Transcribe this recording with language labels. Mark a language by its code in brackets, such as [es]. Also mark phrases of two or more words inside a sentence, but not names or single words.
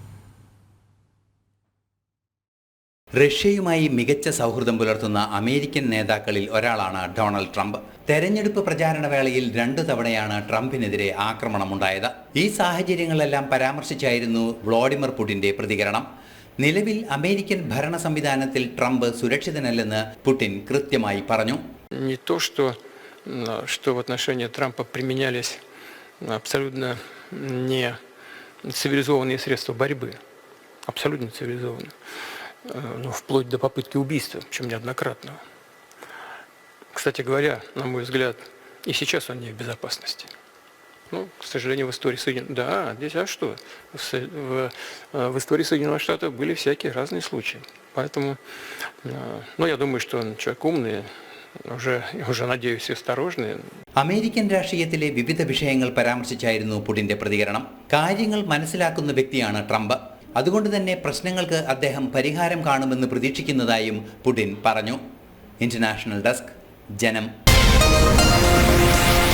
[ml] റഷ്യയുമായി മികച്ച സൗഹൃദം പുലർത്തുന്ന അമേരിക്കൻ നേതാക്കളിൽ ഒരാളാണ് ഡൊണാൾഡ് ട്രംപ്. തെരഞ്ഞെടുപ്പ് പ്രചാരണ വേളയിൽ 2 തവണയാണ് ട്രംപിനെതിരെ ആക്രമണമുണ്ടായത്. ഈ സാഹചര്യങ്ങളെല്ലാം പരാമർശിച്ചായിരുന്നു വ്ളാഡിമിർ പുടിന്റെ പ്രതികരണം. നിലവിൽ അമേരിക്കൻ ഭരണ സംവിധാനത്തിൽ ട്രംപ് സുരക്ഷിതനല്ലെന്ന് പുടിൻ കൃത്യമായി പറഞ്ഞു. [ru] Не то, что в отношении Трампа применялись абсолютно не цивилизованные средства борьбы, абсолютно цивилизованные, но вплоть до попытки убийства, причем неоднократного. Кстати говоря, на мой взгляд, и сейчас он не в безопасности. Ну, к сожалению, в истории в истории Соединенных Штатов были всякие разные случаи. Поэтому, я думаю, что он человек умный, уже надеюсь, осторожный. [ml] അമേരിക്കൻ രാഷ്ട്രീയത്തിലെ വിവിധ വിഷയങ്ങൾ പരാമർശിച്ചായിരുന്നു പുടിന്റെ പ്രതികരണം. കാര്യങ്ങൾ മനസ്സിലാക്കുന്ന വ്യക്തിയാണ് ട്രംപ്. അതുകൊണ്ട് തന്നെ പ്രശ്നങ്ങൾക്ക് അദ്ദേഹം പരിഹാരം കാണുമെന്ന് പ്രതീക്ഷിക്കുന്നതായും പുടിൻ പറഞ്ഞു. ഇന്റർനാഷണൽ ഡെസ്ക്, ജനം.